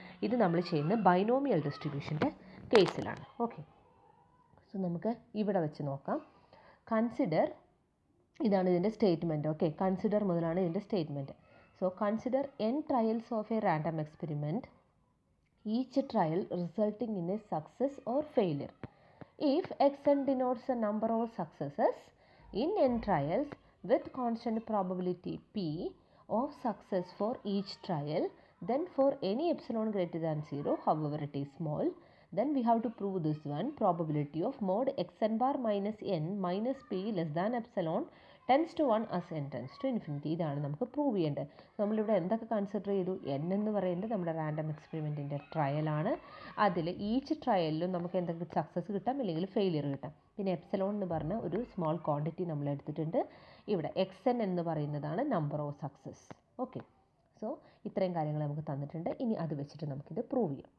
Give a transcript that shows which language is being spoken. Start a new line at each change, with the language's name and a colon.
Malayalam: ഇത് നമ്മൾ ചെയ്യുന്ന ബൈനോമിയൽ ഡിസ്ട്രിബ്യൂഷൻ്റെ കേസിലാണ്. ഓക്കെ, സോ നമുക്ക് ഇവിടെ വെച്ച് നോക്കാം. കൺസിഡർ, ഇതാണ് ഇതിൻ്റെ സ്റ്റേറ്റ്മെൻറ്റ്. ഓക്കെ, കൺസിഡർ മുതലാണ് ഇതിൻ്റെ statement.
English: So consider n trials of a random experiment, each trial resulting in a success or failure. If xn denotes the number of successes in n trials with constant probability p of success for each trial, then for any epsilon greater than 0, however it is small, then we have to prove this one, probability of mod xn bar minus n minus p less than epsilon tends to 1 as n tends to infinity.
Malayalam: ഇതാണ് നമുക്ക് prove ചെയ്യേണ്ടത്. നമ്മളിവിടെ എന്തൊക്കെ consider ചെയ്തു? n എന്ന് പറയുന്നത് നമ്മുടെ random എക്സ്പെരിമെൻറ്റിൻ്റെ ട്രയലാണ്. അതിൽ ഈച്ച് ട്രയലിലും നമുക്ക് എന്തെങ്കിലും സക്സസ് കിട്ടാം, അല്ലെങ്കിൽ ഫെയിലിയർ കിട്ടാം. പിന്നെ എപ്സലോൺ എന്ന് പറഞ്ഞ ഒരു സ്മോൾ ക്വാണ്ടിറ്റി നമ്മൾ എടുത്തിട്ടുണ്ട്. ഇവിടെ xn എന്ന് പറയുന്നതാണ് number of success. Okay, so ഇത്രയും കാര്യങ്ങൾ നമുക്ക് തന്നിട്ടുണ്ട്. ഇനി അത് വെച്ചിട്ട് നമുക്കിത് പ്രൂവ് ചെയ്യാം.